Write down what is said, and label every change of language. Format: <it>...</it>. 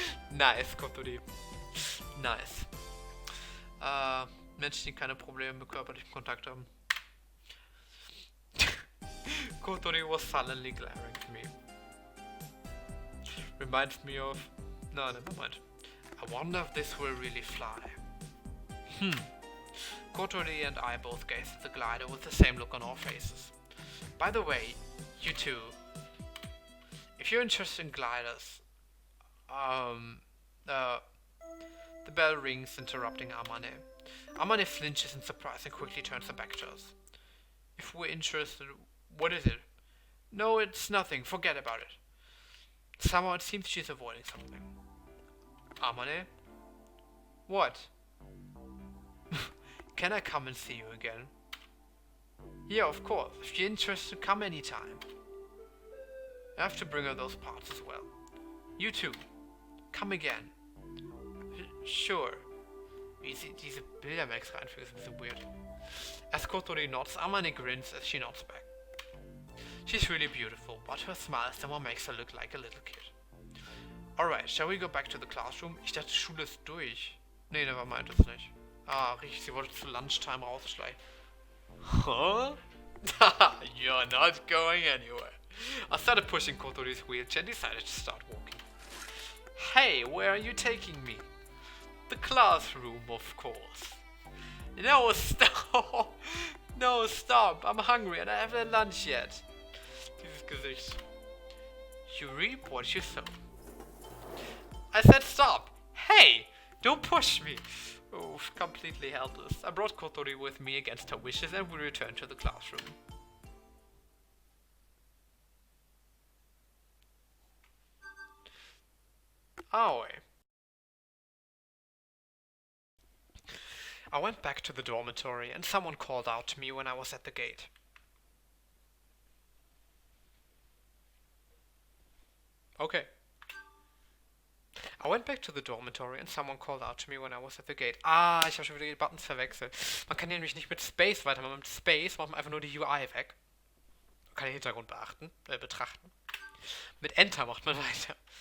<en>Nice, Kotori. Nice.</en> <de>Menschen, die keine Probleme mit körperlichem Kontakt haben.</de> <en>Kotori was sullenly glaring at me. Reminds me of... No, never mind. I wonder if this will really fly. Kotori and I both gazed at the glider with the same look on our faces. By the way, you two. If you're interested in gliders... The bell rings, interrupting Amane. Amane flinches in surprise and quickly turns her back to us. If we're interested, what is it? No, it's nothing. Forget about it. Somehow it seems she's avoiding something. Amane? What? Can I come and see you again? Yeah, of course. If you're interested, come anytime. I have to bring her those parts as well. You too. Come again. Sure.</en> <de>Wie sie diese Bildermax reinfügt, ist ein bisschen weird.</de> <en>As Kotori nods, Amane grins as she nods back. She's really beautiful, but her smile somehow makes her look like a little kid. Alright, shall we go back to the classroom?</en> <de>Ich dachte, Schule ist durch. Nee,</de> <en>never mind,</en> <de>das nicht. Ah, richtig, sie wollte zu Lunchtime rausschleichen. Huh?</de> <en>You're not going anywhere. I started pushing Kotori's wheelchair and decided to start walking. Hey, where are you taking me? The classroom, of course. No, stop! No, stop! I'm hungry and I haven't had lunch yet.</en> <de>Dieses Gesicht.</de> <en>You reap what you sow. I said stop! Hey! Don't push me! Oh, completely helpless. I brought Kotori with me against her wishes and we returned to the classroom. Aoi. I went back to the dormitory and someone called out to me when I was at the gate. Okay. I went back to the dormitory and someone called out to me when I was at the gate.</en> <de>Ah, ich habe schon wieder die Buttons verwechselt. Man kann hier nämlich nicht mit Space weitermachen. Mit Space macht man einfach nur die UI weg. Man kann den Hintergrund betrachten. Mit Enter macht man weiter.</de>